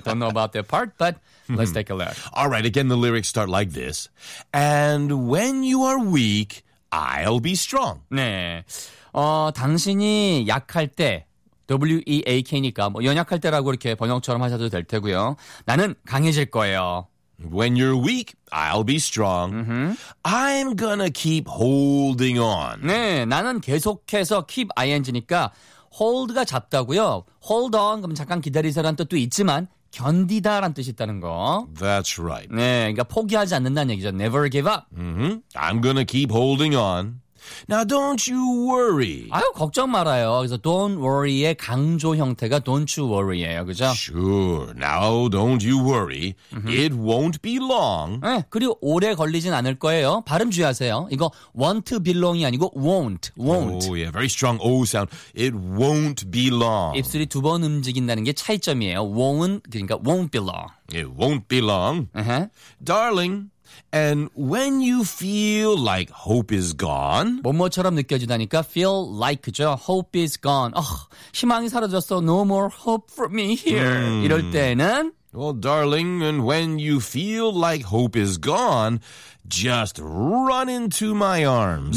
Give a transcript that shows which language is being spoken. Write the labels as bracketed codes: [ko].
[en] Don't know about that part, but let's take a look. All right, again, the lyrics start like this. And when you are weak, I'll be strong. [ko] 네. 당신이 약할 때, W-E-A-K니까 뭐 연약할 때라고 이렇게 번역처럼 하셔도 될 테고요. 나는 강해질 거예요. [en] When you're weak, I'll be strong. Mm-hmm. I'm gonna keep holding on. [ko] 네, 나는 계속해서 keep ing니까 hold가 잡다고요. Hold on, 그럼 잠깐 기다리세요라는 뜻도 있지만 견디다라는 뜻이 있다는 거. [en] That's right. [ko] 네, 그러니까 포기하지 않는다는 얘기죠. [en] Never give up. Mm-hmm. I'm gonna keep holding on. Now don't you worry. [ko] 아유, 걱정 말아요. 그래서 don't worry의 강조 형태가 [en] don't you worry [ko] 예요. 그죠? [en] Sure. Now don't you worry. Mm-hmm. It won't be long. [ko] 네, 그리고 오래 걸리진 않을 거예요. 발음 주의하세요. 이거 [en] want be long [ko] 이 아니고 won't. Won't. [en] Oh, yeah. Very strong O sound. It won't be long. [ko] 입술이 두 번 움직인다는 게 차이점이에요. [en] Won't, [ko] 그러니까 [en] won't be long. It won't be long. Uh-huh. Darling. And when you feel like hope is gone, [ko] 뭐뭐처럼 느껴지다니까 feel like죠. [en] Hope is gone. [ko] 희망이 사라졌어. [en] No more hope for me here. [ko] 이럴 때는 [en] Well, darling, and when you feel like hope is gone, just run into my arms.